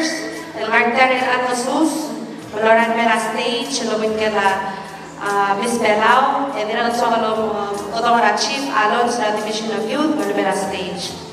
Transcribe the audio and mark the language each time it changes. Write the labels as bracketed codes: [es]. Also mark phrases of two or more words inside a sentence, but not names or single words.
[pau] El Martar El Atosus, Valoran Mera Stage, Lumit ka na Miss Belau, [en] and then also our Chief Alon sa Division of Youth, Manila Stage.